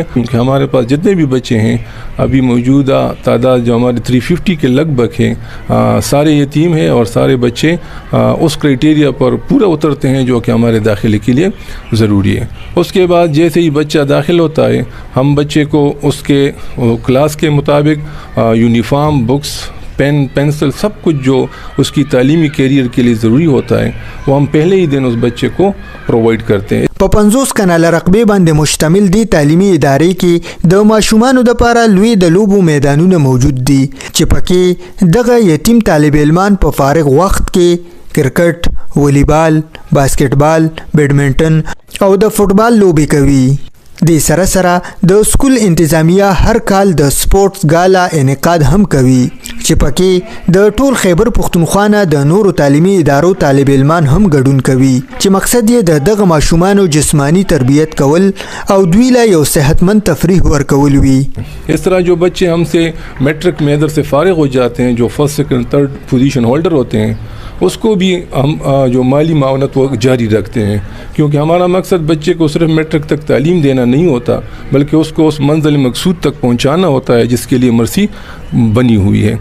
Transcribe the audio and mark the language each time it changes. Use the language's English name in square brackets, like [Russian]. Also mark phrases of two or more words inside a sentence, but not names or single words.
[Urdu] کیونکہ ہمارے پاس جتنے بھی بچے ہیں ابھی موجودہ تعداد جو ہمارے 350 کے لگ بھگ ہیں، سارے یتیم ہیں اور سارے بچے اس کرائٹیریا پر پورا اترتے ہیں جو کہ ہمارے داخلے کے لیے ضروری ہے. اس کے بعد جیسے ہی بچہ داخل ہوتا ہے ہم بچے کو اس کے کلاس کے مطابق یونیفارم، بکس، پین، پینسل، سب کچھ جو اس کی تعلیمی کیریئر کے لیے ضروری ہوتا ہے وہ ہم پہلے ہی دن اس بچے کو پرووائڈ کرتے ہیں. [Pashto] په 50 کناله رقبې باندې مشتمل دی تعلیمي ادارې کې د ماشومانو لپاره لوی د لوبو میدانونه موجود دي چې پکې دغه یتیم طالب علمان په فارغ وخت کې کرکټ، والیبال، باسکټبال، بیډمنټن او د فوټبال لوبې کوي. د سره سره د سکول انتظامیه هر کال د سپورتس گالا انعقاد هم کوي چې پکې د ټول خیبر پختونخوا نه د نورو تعلیمي ادارو طالب علمان هم ګډون کوي چې مقصد یې د دغه ماشومانو جسمانی تربیت کول او دوی له یو صحتمند تفریح ورکول وي. [Urdu] اس طرح جو بچے ہم سے میٹرک میں ادھر سے فارغ ہو جاتے ہیں، جو فرسٹ، سیکنڈ، تھرڈ پوزیشن ہولڈر ہوتے ہیں، اس کو بھی ہم جو مالی معاونت وہ جاری رکھتے ہیں. کیونکہ ہمارا مقصد بچے کو صرف میٹرک تک تعلیم دینا نہیں ہوتا بلکہ اس کو اس منزل مقصود تک پہنچانا ہوتا ہے جس کے لیے مرسی بنی ہوئی ہے.